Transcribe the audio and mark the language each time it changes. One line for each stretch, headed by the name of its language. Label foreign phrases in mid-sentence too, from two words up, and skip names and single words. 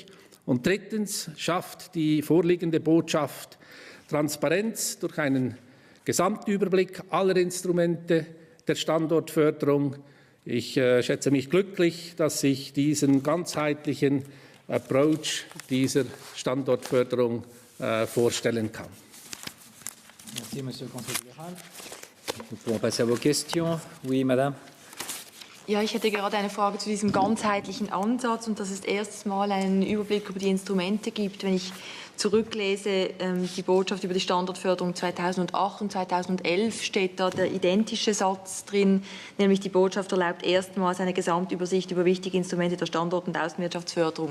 German: Und drittens schafft die vorliegende Botschaft Transparenz durch einen Gesamtüberblick aller Instrumente der Standortförderung. Ich schätze mich glücklich, dass ich diesen ganzheitlichen Approach dieser Standortförderung vorstellen kann.
French: Merci, Monsieur le Conseiller fédéral. Nous pouvons passer à vos questions. Oui, Madame.
German: Ja, ich hätte gerade eine Frage zu diesem ganzheitlichen Ansatz und dass es erstes Mal einen Überblick über die Instrumente gibt. Wenn ich zurücklese, die Botschaft über die Standortförderung 2008 und 2011, steht da der identische Satz drin, nämlich die Botschaft erlaubt erstmals eine Gesamtübersicht über wichtige Instrumente der Standort- und Außenwirtschaftsförderung.